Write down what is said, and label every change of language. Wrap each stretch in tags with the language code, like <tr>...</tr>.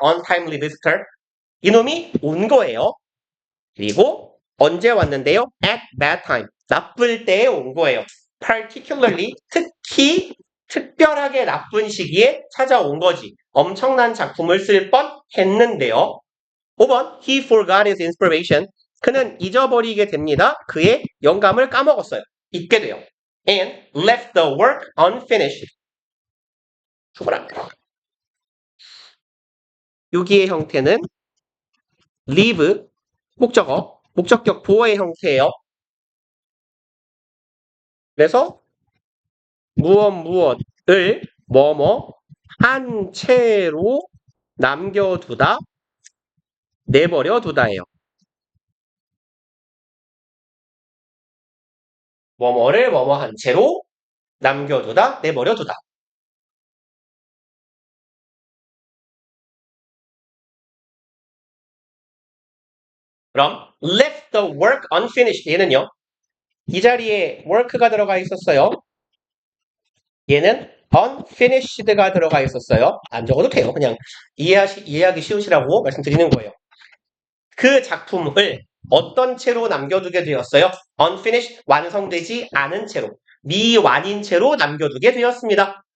<en>untimely visitor.</en> <ko>이놈이 온 거예요. 그리고 언제 왔는데요?</ko> <en>at that time.</en> <ko>나쁠 때에 온 거예요. particularly, 특히 특별하게 나쁜 시기에 찾아온 거지. 엄청난 작품을 쓸 뻔 했는데요. 5번,</ko> <en>he forgot his inspiration.</en> <ko>그는 잊어버리게 됩니다. 그의 영감을 까먹었어요. 잊게 돼요.</ko> <en>and left the work unfinished.</en> <ko>죽어라. 여기의 형태는 leave, 목적어, 목적격 보어의 형태예요. 그래서 무엇을 뭐뭐 한 채로 남겨두다, 내버려 두다예요. 뭐뭐를 뭐뭐 한 채로 남겨두다, 내버려 두다. 그럼</ko> <en>left the work unfinished</en> <ko>얘는요. 이 자리에 work가 들어가 있었어요. 얘는 unfinished가 들어가 있었어요. 안 적어도 돼요. 그냥 이해하기 쉬우시라고 말씀드리는 거예요. 그 작품을 어떤 채로 남겨두게 되었어요? unfinished, 완성되지 않은 채로, 미완인 채로 남겨두게 되었습니다.</ko>